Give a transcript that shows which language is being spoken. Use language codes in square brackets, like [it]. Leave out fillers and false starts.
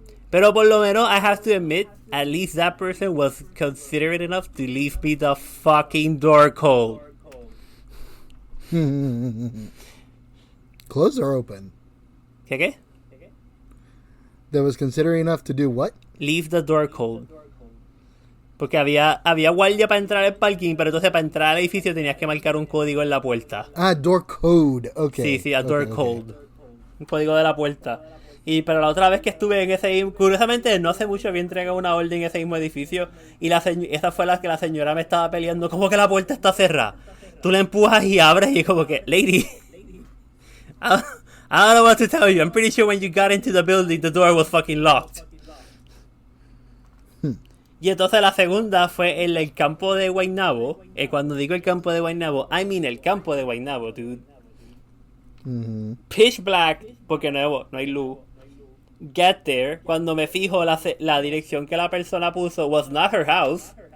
[es] Pero por lo menos [en] I have to admit, at least that person was considerate enough to leave me the fucking door cold. Closed or open? [es] ¿Qué? [en] That was considerate enough to do what? Leave the door cold. [es] Porque había guardia para entrar al parking, pero entonces para entrar al edificio tenías que marcar un código en la puerta. [en] Door code. Okay. [es] Sí, door code. Un código de la puerta. Pero la otra vez que estuve en ese... Curiosamente, no hace mucho había entregado una orden en ese mismo edificio y esa fue la que la señora me estaba peleando. Como que la puerta está cerrada. Tú la empujas y abres y es como que... [en] Lady, I don't know what to tell you. I'm pretty sure when you got into the building, the door was fucking locked. [es] Y entonces la segunda fue en el campo de Guaynabo. Cuando digo el campo de Guaynabo, [en] I mean [es] el campo de Guaynabo, dude. [en] Pitch black, [es] porque no hay luz. [en] Get there. [es] Cuando me fijo, la dirección que la persona puso [en] was not her house.